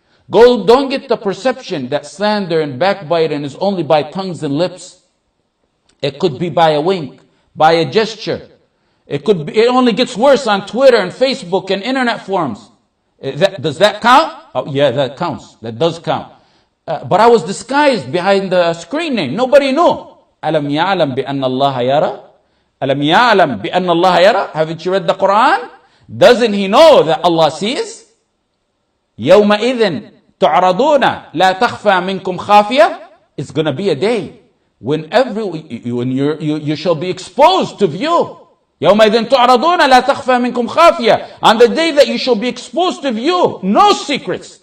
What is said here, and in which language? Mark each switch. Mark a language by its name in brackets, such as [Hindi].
[English] Don't get the perception that slander and backbiting is only by tongues and lips. It could be by a wink, by a gesture. It only gets worse on Twitter and Facebook and internet forums. Does that count? Oh yeah, that counts. That does count. But I was disguised behind the screen name. Nobody knew. [Arabic] أَلَمْ يَعْلَمْ بِأَنَّ اللَّهَ يَرَى أَلَمْ يَعْلَمْ بِأَنَّ اللَّهَ يَرَى [English] Haven't you read the Quran? Doesn't he know that Allah sees? [Arabic] يَوْمَئِذٍ تُعْرَضُونَ لَا تَخْفَى مِنْكُمْ خَافِيَةٌ [English] It's going to be a day when you shall be exposed to view. [Arabic] يَوْمَئِذٍ تُعْرَضُونَ لَا تَخْفَى مِنْكُمْ خَافِيَةٌ [English] On the day that you shall be exposed to view, no secrets.